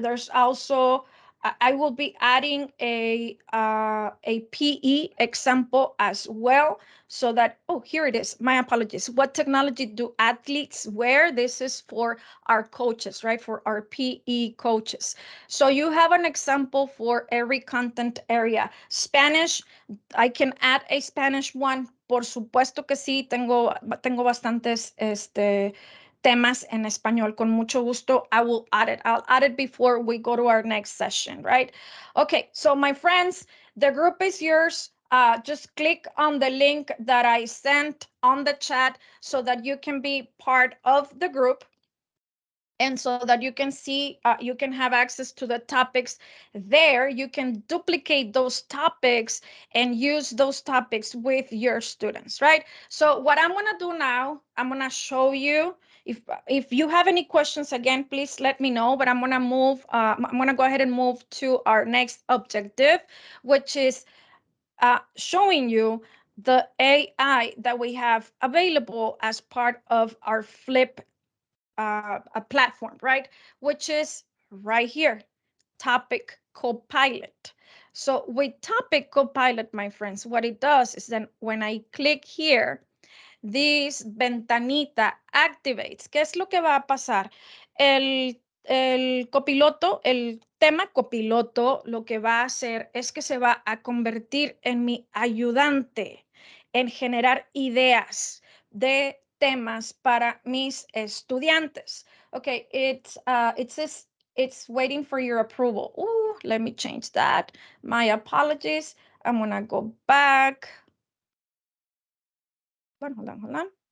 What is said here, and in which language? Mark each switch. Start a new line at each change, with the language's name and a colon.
English: There's also, I will be adding a PE example as well, so that, oh, here it is. My apologies. What technology do athletes wear? This is for our coaches, right? For our PE coaches. So you have an example for every content area. Spanish, I can add a Spanish one.
Spanish: Por supuesto que sí, tengo bastantes temas en español. Con mucho gusto,
English: I will add it. I'll add it before we go to our next session, right? Okay, so my friends, the group is yours. Just click on the link that I sent on the chat so that you can be part of the group, and so that you can see, you can have access to the topics there. You can duplicate those topics and use those topics with your students, right? So what I'm gonna do now, I'm gonna show you. If you have any questions, again, please let me know, but I'm gonna move, I'm gonna go ahead and move to our next objective, which is showing you the AI that we have available as part of our Flip a platform, right? Which is right here, Topic Copilot. So with Topic Copilot, my friends, what it does is then when I click here, this ventanita activates.
Spanish: ¿Qué es lo que va a pasar? El copiloto, el tema copiloto, lo que va a hacer es que se va a convertir en mi ayudante en generar ideas de temas para mis estudiantes.
English: Okay, it says it's waiting for your approval. Ooh, let me change that. My apologies. I'm gonna go back. Hold on.